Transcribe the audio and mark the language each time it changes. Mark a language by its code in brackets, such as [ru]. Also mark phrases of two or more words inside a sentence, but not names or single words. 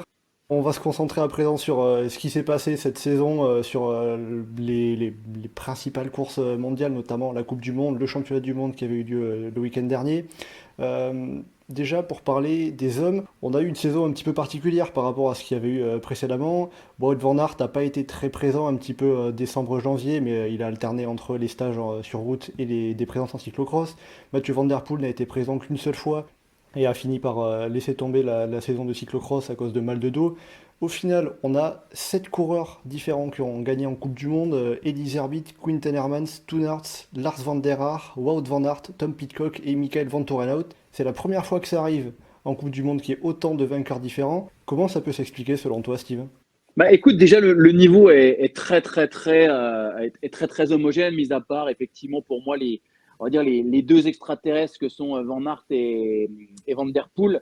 [fr] On va se concentrer à présent sur ce qui s'est passé cette saison, sur les principales courses mondiales, notamment la Coupe du Monde, le Championnat du Monde qui avait eu lieu le week-end dernier. Déjà, pour parler des hommes, on a eu une saison un petit peu particulière par rapport à ce qu'il y avait eu précédemment. Wout van Aert n'a pas été très présent un petit peu décembre-janvier, mais il a alterné entre les stages sur route et des présences en cyclocross. Mathieu Van Der Poel n'a été présent qu'une seule fois et a fini par laisser tomber la saison de cyclocross à cause de mal de dos. Au final, on a 7 coureurs différents qui ont gagné en Coupe du Monde. Elie Zerbit, Quinten Hermans, Toon Aerts, Lars van der Haar, Wout van Aert, Tom Pidcock et Michael Van Torenhout. C'est la première fois que ça arrive en Coupe du Monde qu'il y ait autant de vainqueurs différents. Comment ça peut s'expliquer selon toi, Steve ? Bah, écoute, déjà, le niveau est très, très, très, est très, très homogène, mis à part, effectivement, pour moi, on va dire les deux extraterrestres que sont Van Aert et Van Der Poel.